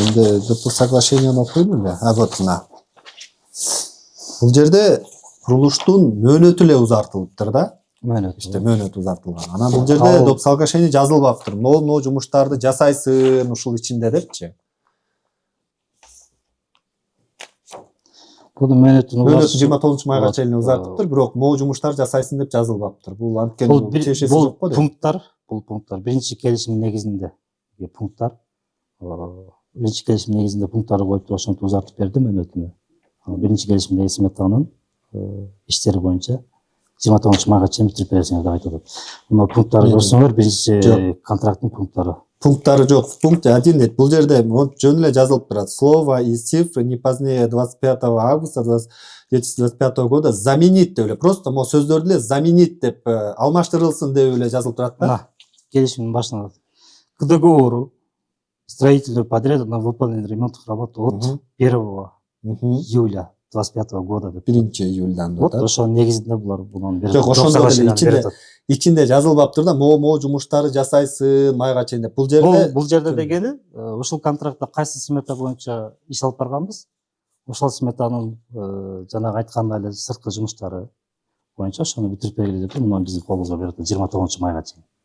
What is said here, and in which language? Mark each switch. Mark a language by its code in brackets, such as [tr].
[ky] Эми доп соглашениени окуйм эле. Вот мына. Бул жерде курулуштун мөөнөтү эле узартылыптыр да. Мөөнөт узартылган. Анан бул жерде доп соглашение жазылбаптыр. Могу жумуштарды жасайсың ушул ичинде депчи. Бул мөөнөтүн 29 майга чейин узартыптыр, бирок могу жумуштар жасайсың деп жазылбаптыр. Бул анткени чечеси жок го. Бул пункттар биринчи келишим негизинде пункттар. Биринчи келишим негизинде пункттарды коюп туруп ошентип узартып берди мөөнөтүнө. Биринчи келишимдеги сметанын иштери боюнча 29 майга чейин бүтүрүп бересиңер деп айтып атат. Мына пункттарды көрсөңөр, биринчи контракттын пункттары. Пункттары жок. Пункт 1 бул жерде жөн эле жазылып турат. [ru] Слово и цифры не позднее 25 августа 2025 года заменить [ky] деп эле. Просто могу сөздөрдү эле заменить деп алмаштырылсын деп эле жазылып турат да. Мына келишимдин башында [ru] к договору строительного подряда на выполнение ремонтных работ от 1 июля [ky] 25 года деп. 1 июльдан деп. Вот ошонун негизинде булар бунун жок, ошондо эле ичинде жазылбаптыр да, могу жумуштарды жасайсың майга чейин деп. Бул жерде дегени ушул контрактта кайсы смета боюнча иш алып барганбыз, ошол сметанын жанагы айткандай эле сырткы жумуштары боюнча ошону бүтүрүп бергиле деп мына биздин колубузга берип атат 29 майга чейин.